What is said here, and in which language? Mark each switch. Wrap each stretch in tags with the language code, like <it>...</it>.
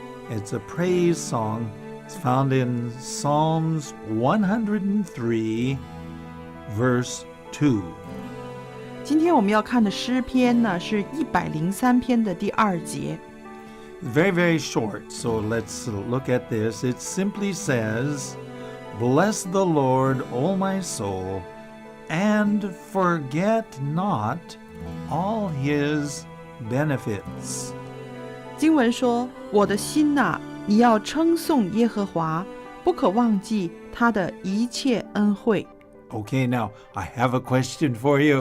<en>It's a praise song. It's found in Psalms 103, verse 2.</en> <zh>今天我们要看的诗篇呢，是103篇的第2节。</zh> <en>Very, very short, so let's look at this. It simply says, Bless the Lord, O my soul, and forget not all his benefits.</en> <zh>经文说：“我的心哪，你要称颂耶和华，不可忘记他的一切恩惠。”</zh> <en>Okay, now I have a question for you.</en>